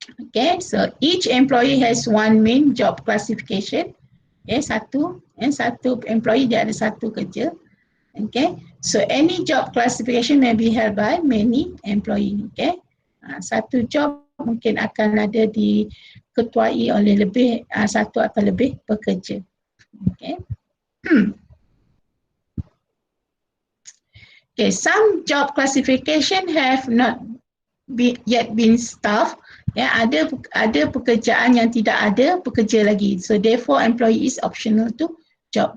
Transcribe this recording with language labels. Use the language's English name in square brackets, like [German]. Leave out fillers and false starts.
[English] Okay, so each employee has one main job classification. [Malay] satu employee dia ada satu kerja. [English] Okay, so any job classification may be held by many employee. [Malay] Okay, satu job mungkin akan ada diketuai oleh lebih satu atau lebih pekerja. [English] Okay. Okay, some job classification have not yet been staffed. [Malay] Ya, ada pekerjaan yang tidak ada pekerja lagi. [English] So therefore employee is optional to job.